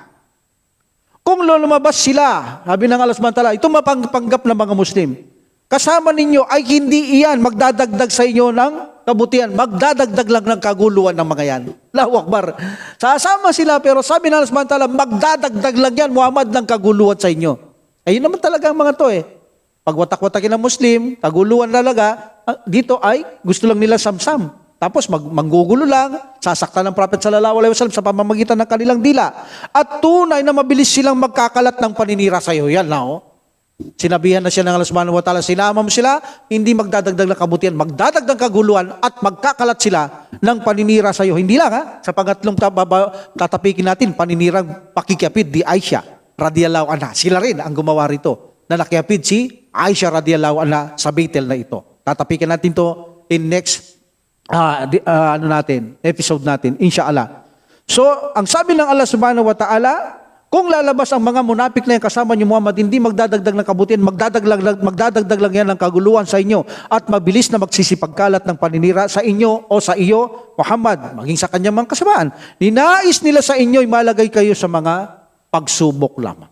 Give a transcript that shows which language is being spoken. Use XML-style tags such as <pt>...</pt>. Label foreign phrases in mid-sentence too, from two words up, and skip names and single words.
<tl>Kung lumabas sila, sabi ng Allah</tl> <ar>سبحانه وتعالى,</ar> <tl>ito mapangpanggap ng mga Muslim, kasama ninyo ay hindi iyan magdadagdag sa inyo ng kabutihan, magdadagdag lang ng kaguluhan ng mga yan.</tl> <ar>الله أكبر.</ar> <tl>Sasama sila pero sabi ng Allah</tl> <ar>سبحانه وتعالى,</ar> <tl>magdadagdag lang yan, Muhammad, ng kaguluhan sa inyo. Ayun naman talaga ang mga to eh. Pag watak-watakin ng Muslim, kaguluhan talaga, dito ay gusto lang nila samsam. Tapos manggugulo lang, sasaktan ng Prophet</tl> <ar>صلى الله عليه وسلم</ar> <tl>sa pamamagitan ng kanilang dila. At tunay na mabilis silang magkakalat ng paninira sa iyo. Yan na oh. Sinabihan na siya ng Allah</tl> <ar>سبحانه وتعالى,</ar> <tl>sinama mo sila, hindi magdadagdag ng kabutihan, magdadagdag ng kaguluhan at magkakalat sila ng paninira sa iyo. Hindi lang ha, sa pangatlong tatapikin natin, paninirang pakikiapid di Aisha</tl> <ar>رضي الله عنها.</ar> <tl>Sila rin ang gumawa rito na nakiapid si Aisha</tl> <ar>رضي الله عنها</ar> <tl>sa Baitel na ito. Tatapikin natin to</tl> <en>in next episode</en> <tl>natin, inshallah. So, ang sabi ng Allah</tl> <ar>سبحانه وتعالى,</ar> <tl>kung lalabas ang mga munapik na yung kasama niyo Muhammad, hindi magdadagdag ng kabutihan, magdadagdag lang yan ng kaguluhan sa inyo at mabilis na magsisipagkalat ng paninira sa inyo o sa iyo, Muhammad, maging sa kanyang mga kasamaan. Ninais nila sa inyo, malagay kayo sa mga pagsubok lamang.</tl>